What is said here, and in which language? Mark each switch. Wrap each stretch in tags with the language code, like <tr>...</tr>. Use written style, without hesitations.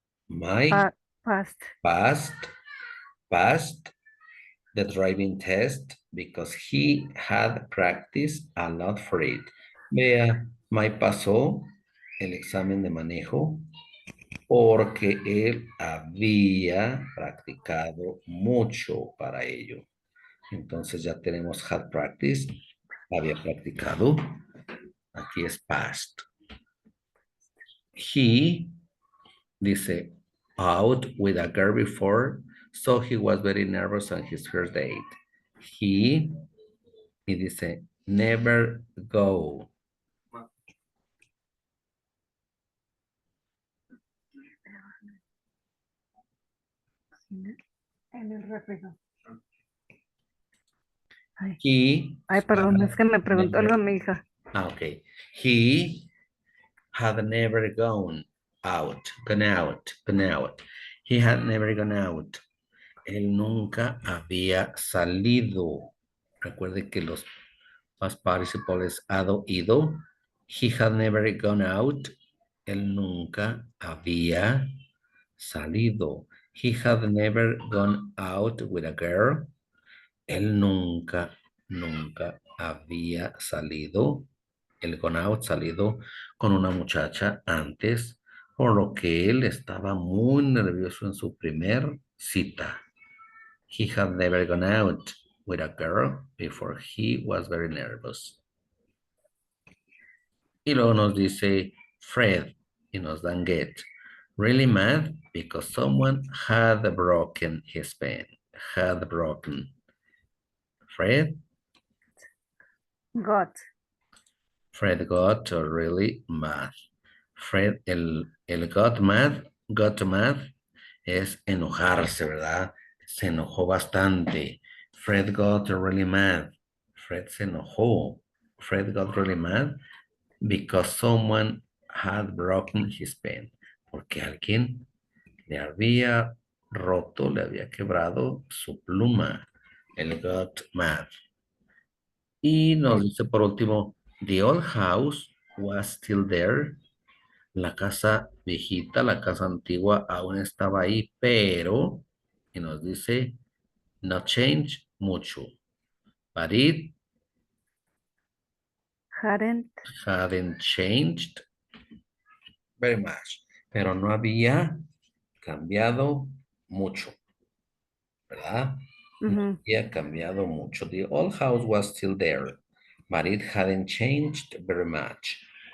<en>Mike passed the driving test because he had practiced a lot for it.</en> <es>Vea, Mike pasó el examen de manejo porque él había practicado mucho para ello. Entonces ya tenemos had practiced, había practicado. Aquí es past.</es> <en>He dice out with a girl before, so he was very nervous on his first date.</en> <es>Y dice never go. En el refrigerador. Ay, perdón, es que me preguntó algo mi hija.</es> <en>Okay. He had never gone out. He had never gone out.</en> <es>Él nunca había salido. Recuerde que los past participles hado, ido.</es> <en>He had never gone out.</en> <es>Él nunca había salido.</es> <en>He had never gone out with a girl.</en> <es>Él nunca había salido, el gone out, salido con una muchacha antes, por lo que él estaba muy nervioso en su primer cita.</es> <en>He had never gone out with a girl before he was very nervous.</en> <es>Y luego nos dice Fred y nos dan get.</es> <en>Really mad because someone had broken his pen. Had broken. Fred Got really mad.</en> <es>Fred, el got mad es enojarse, ¿verdad? Se enojó bastante.</es> <en>Fred got really mad.</en> <es>Fred se enojó.</es> <en>Fred got really mad because someone had broken his pen.</en> <es>Porque alguien le había roto, le había quebrado su pluma. Él got mad. Y nos dice por último,</es> <en>the old house was still there.</en> <es>La casa viejita, la casa antigua aún estaba ahí, pero, y nos dice, no change mucho.</es> <en>But it Hadn't. hadn't changed very much.</en> <es>Pero no había cambiado mucho, ¿verdad? No Ujú. había cambiado mucho.</es> <en>The old house was still there, but it hadn't changed very much.</en>